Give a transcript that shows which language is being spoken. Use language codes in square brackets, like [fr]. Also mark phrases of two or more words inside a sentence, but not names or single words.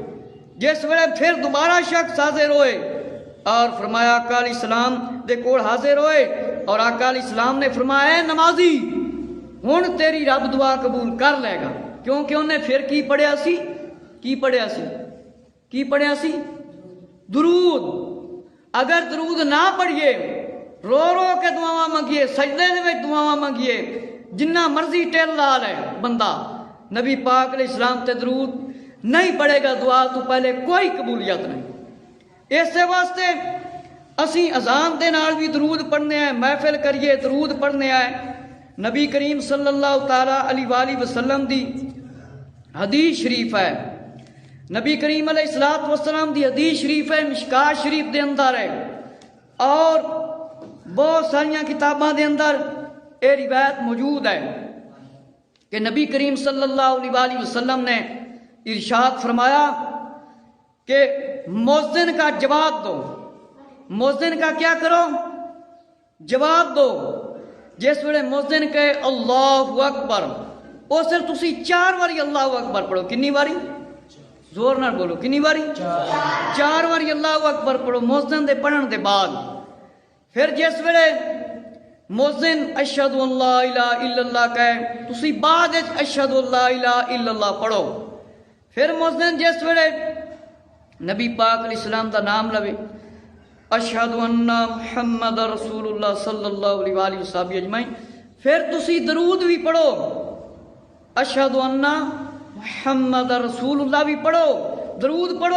[pa] جس ویلے پھر دوبارہ شخص حاضر ہوئے اور فرمایا آقا علیہ السلام دے کول حاضر ہوئے اور آقا علیہ السلام نے فرمایا اے نمازی ہن تیری رب دعا قبول کر لے گا، کیونکہ انہیں پھر کی پڑھیا سی، کی پڑھیا سی درود۔ اگر درود نہ پڑھیے، رو رو کے دعاواں منگیے، سجدے دے وچ دعاواں منگیے، جنہ مرضی ٹیل لا لے بندہ، نبی پاک علیہ السلام تے درود نہیں پڑھے گا دعا تو پہلے کوئی قبولیت نہیں۔ اس واسطے اسی اذان دے نال بھی درود پڑھنے آئے، محفل کریے درود پڑھنے آئے۔ نبی کریم [ar] صلی اللہ تعالی علیہ وآلہ وسلم [pa] دی حدیث شریف ہے، نبی کریم [ar] علیہ الصلوۃ والسلام [pa] دی حدیث شریف ہے، مشکات شریف دے اندر ہے اور بہت ساریاں کتاباں دے اندر یہ روایت موجود ہے کہ نبی کریم [ar] صلی اللہ علیہ وآلہ وسلم [pa] نے ارشاد فرمایا کہ [ur] مؤذن کا جواب دو، مؤذن کا کیا کرو؟ [pa] جواب دو۔ جس ویلے مؤذن کہے [ar] اللہ اکبر، [pa] اس سے تسی 4 واری [ar] اللہ اکبر [pa] پڑھو۔ کنی واری؟ زور نہ بولو، کنی واری؟ 4 واری [ar] اللہ اکبر [pa] پڑھو مؤذن دے پڑھن دے بعد۔ پھر جس ویلے مؤذن [ar] اشہد ان لا الہ الا اللہ [pa] کہے، تسی بعد [ar] اشہد ان لا الہ الا اللہ [pa] پڑھو۔ پھر مؤذن جس ویلے نبی پاک علیہ السلام دا نام لوے، [ar] اشہد ان محمد رسول اللہ صلی اللہ علیہ وآلہ وسلم اجمعین، [pa] پھر تسی درود بھی پڑھو، [ar] اشہد ان محمد رسول اللہ [pa] بھی پڑھو، درود پڑھو۔